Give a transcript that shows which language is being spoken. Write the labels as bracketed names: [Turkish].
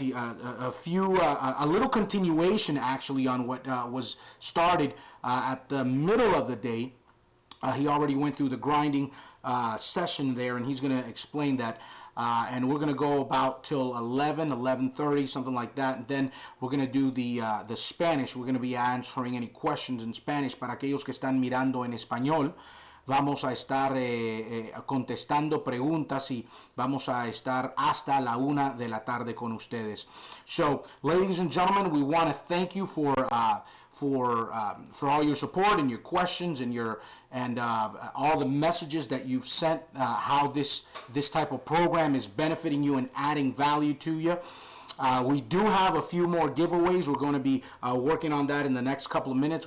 [English] A little continuation actually on what was started at the middle of the day. He already went through the grinding session there, and he's going to explain that. And we're going to go about till 11:30, something like that. And then we're going to do the Spanish. We're going to be answering any questions in Spanish. [Spanish] Para aquellos que están mirando en español, vamos a estar contestando preguntas y vamos a estar hasta la 1 de la tarde con ustedes. [English] So, ladies and gentlemen, we want to thank you for all your support and your questions and all the messages that you've sent, how this type of program is benefiting you and adding value to you. We do have a few more giveaways. We're going to be working on that in the next couple of minutes.